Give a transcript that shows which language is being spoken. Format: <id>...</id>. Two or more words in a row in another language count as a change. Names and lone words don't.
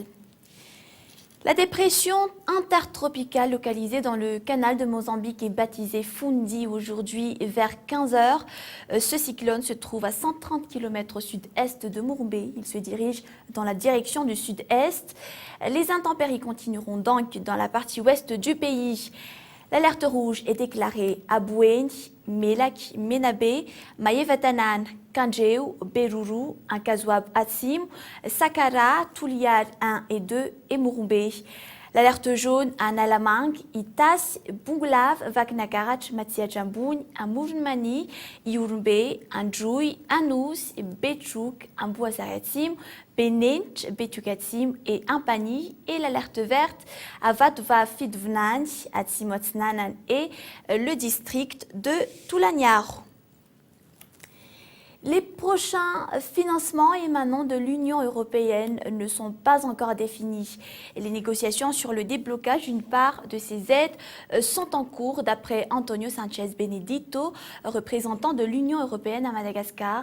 <fr>La dépression intertropicale localisée dans le canal de Mozambique est baptisée Fundi aujourd'hui vers 15 h. Ce cyclone se trouve à 130 km au sud-est de Mouroumbé. Il se dirige dans la direction du sud-est. Les intempéries continueront donc dans la partie ouest du pays. L'alerte rouge est déclarée à Bouéni, Melak, Menabe, Maïevatanan, Kanjeu, Beruru, Ankazouab Atsim, Sakara, Touliar 1 et 2 et Mouroumbé. L'alerte jaune à Nalamang, Itas, Bunglav, Vaknakarach, Matsiajamboun, Amourmani, Iurumbe, Andjoui, Anous, Betchouk, Ambouazaretsim, Benench, Betukatim et Ampani, et l'alerte verte à Vatva Fidvnan, à Tsimotznanan et le district de Toulaniar. Les prochains financements émanant de l'Union européenne ne sont pas encore définis. Et les négociations sur le déblocage d'une part de ces aides sont en cours d'après Antonio Sanchez Benedito, représentant de l'Union européenne à Madagascar.</fr>